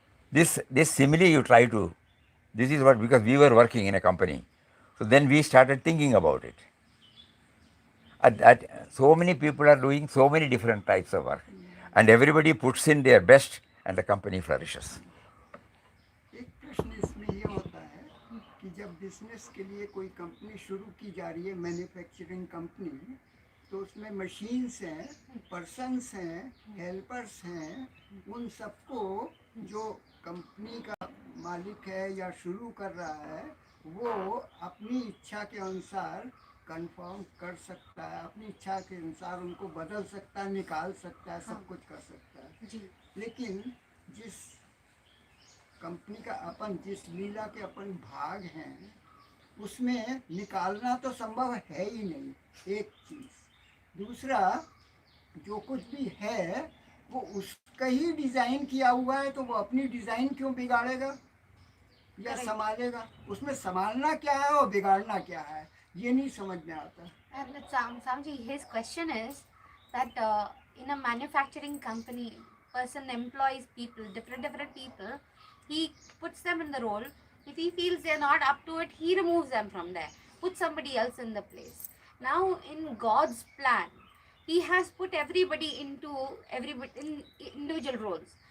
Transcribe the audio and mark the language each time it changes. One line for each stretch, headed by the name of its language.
English: This simile you try to, this is what, because we were working in a company. So then we started thinking about it. So many people are doing so many different types of work. And everybody puts in their best and the company flourishes.
Hindi: एक प्रश्न इसमें ये होता है कि जब business के लिए कोई कंपनी शुरू की जा रही है, मैन्युफैक्चरिंग कंपनी, तो उसमें मशीन्स हैं, पर्सन्स हैं, हेल्पर्स हैं, उन सबको जो कंपनी का मालिक है या शुरू कर रहा है, वो अपनी इच्छा के अनुसार कंफर्म कर सकता है, अपनी इच्छा के अनुसार उनको बदल सकता है, निकाल सकता है, सब कुछ कर सकता है जी। लेकिन जिस कंपनी का अपन, जिस लीला के अपन भाग हैं, उसमें निकालना तो संभव है ही नहीं, एक चीज। दूसरा, जो कुछ भी है वो उसका ही डिजाइन किया हुआ है, तो वो अपनी डिजाइन क्यों बिगाड़ेगा या संभालेगा? उसमें संभालना क्या है और बिगाड़ना क्या है, ये नहीं समझ में आता।
English: Samji, his question is that in a manufacturing company, person employs people, different people. He puts them in the role. If he feels they're not up to it, he removes them from there, puts somebody else in the place. Now, in God's plan, He has put everybody into in individual roles.